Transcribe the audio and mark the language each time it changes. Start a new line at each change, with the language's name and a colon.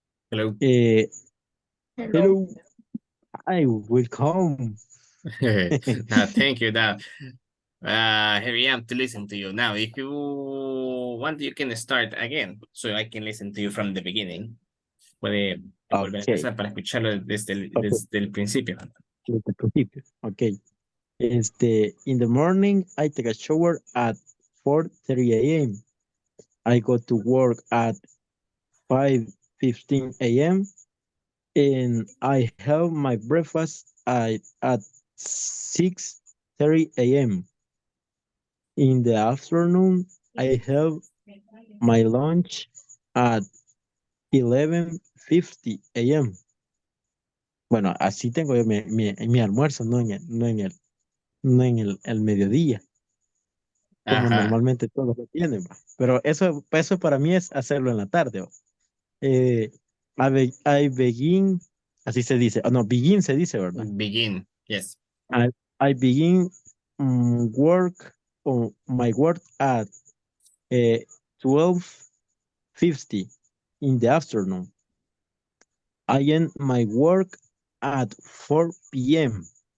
English: Hello. Hello. I will come. No, thank you. Now, here I am to listen to you. Now, if you want, you can start again, so I can listen to you from the beginning.
Spanish: Puede volver a empezar para escucharlo desde el principio. Desde el principio. Ok.
English: In the morning, I take a shower at 4:30 a.m. I go to work at 5:15 a.m. and I have my breakfast at 6:30 a.m. In the afternoon, I have my lunch at 11:50 a.m.
Spanish: Bueno, así tengo yo mi almuerzo, no en el mediodía, como Ajá. normalmente todos lo tienen, ¿va? Pero eso para mí es hacerlo en la tarde, ¿va?
English: I begin,
Spanish: así se dice. Oh, no, begin se dice, ¿verdad?
English: Begin, yes. I begin work on my work at 12:50 in the afternoon. I end my work at 4 p.m.